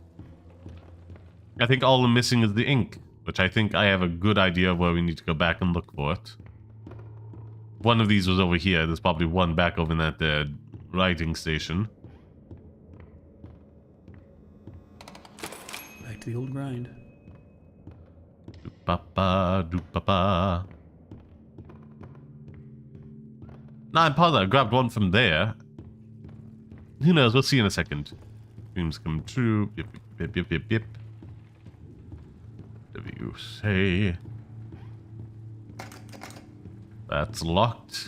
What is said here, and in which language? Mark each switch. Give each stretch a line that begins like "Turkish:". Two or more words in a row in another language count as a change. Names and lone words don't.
English: I think all I'm missing is the ink, which I think I have a good idea of where we need to go back and look for it. One of these was over here. There's probably one back over in that writing station. Back to the old grind. Doop-ba-ba, doop-ba-ba. Nah, I'm positive I grabbed one from there. Who knows? We'll see in a second. Dreams come true. Yip, yip, yip, yip, yip. Whatever you say. That's locked.